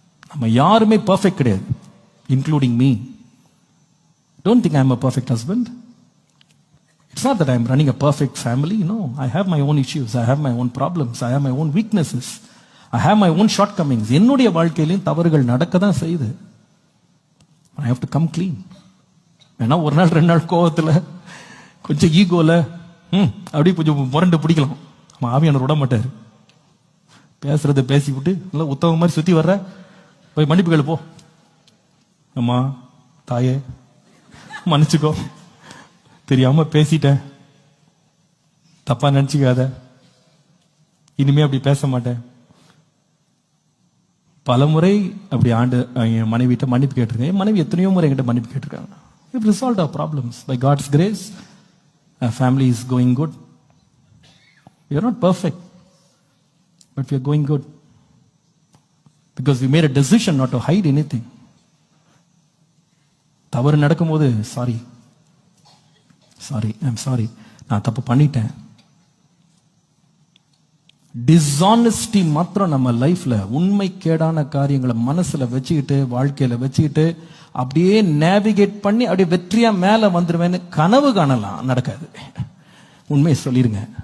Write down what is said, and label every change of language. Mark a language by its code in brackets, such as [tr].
[ta] நம்ம யாருமே பர்ஃபெக்ட் கிடையாது, [en] Including me. Don't think I'm a perfect husband. It's not that I'm running a perfect family. No, I have my own issues. I have my own problems. I have my own weaknesses. I have my own shortcomings. [ta] என்னுடைய வாழ்க்கையிலும் தவறுகள் நடக்க தான் செய்யுது. [en] I have to come clean. [ta] ஏன்னா ஒரு நாள் 2 நாள் கோவத்தில் கொஞ்சம் ஈகோல அப்படியே கொஞ்சம் முரண்டு பிடிக்கலாம். ஆவியானவர் விட மாட்டார். பேசுறதை பேசி விட்டு நல்லா உத்தவ மாதிரி சுற்றி வர்ற போய் மன்னிப்பு கேளு போ. அம்மா தாயே மன்னிச்சுக்கோ, தெரியாம பேசிட்டேன், தப்பா நினைச்சுக்காத, இனிமே அப்படி பேச மாட்டேன். பல முறை அப்படி என் மனைவிட்ட மன்னிப்பு கேட்டிருக்கேன். என் மனைவி எத்தனையோ முறை என்கிட்ட மன்னிப்பு கேட்டிருக்காங்க. [en] We've resolved our problems by God's grace. Our family is going good. We are not perfect, but we are going good because we made a decision not to hide anything. [ta] தவறு நடக்கும்போது சாரி, [en] I'm sorry, [ta] நான் தப்பு பண்ணிட்டேன். Dishonesty மாத்திரம் நம்ம லைஃப்ல உண்மை கேடான காரியங்களை மனசுல வச்சுக்கிட்டு வாழ்க்கையில வச்சுக்கிட்டு அப்படியே நேவிகேட் பண்ணி அப்படியே வெற்றியா மேல வந்துருவேன்னு கனவு காணலாம். நடக்காது. உண்மையை சொல்லிருங்க.